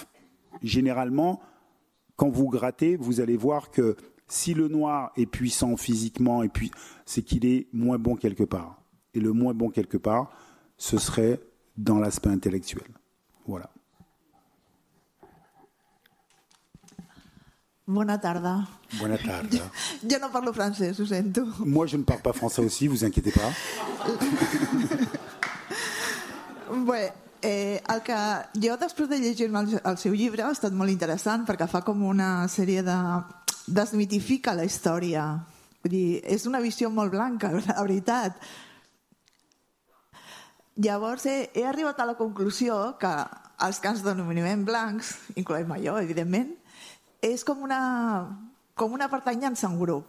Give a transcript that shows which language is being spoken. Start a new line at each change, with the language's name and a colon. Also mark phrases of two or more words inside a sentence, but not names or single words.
French: Généralement, quand vous grattez, vous allez voir que si le noir est puissant physiquement, c'est qu'il est moins bon quelque part. Et le moins bon quelque part, ce serait dans l'aspect intellectuel. Voilà.
Catalan: Bona tarda. Bona tarda. Jo no parlo francès, ho sento.
French: Moi, je ne parle pas français aussi, vous inquiétez pas.
Catalan: Bé, el que jo després de llegir-me el seu llibre ha estat molt interessant perquè fa com una sèrie de... desmitifica la història. Vull dir, és una visió molt blanca, la veritat. Llavors he arribat a la conclusió que els que ens denominem blancs, incloent-me jo, evidentment, és com una pertanyança a un grup.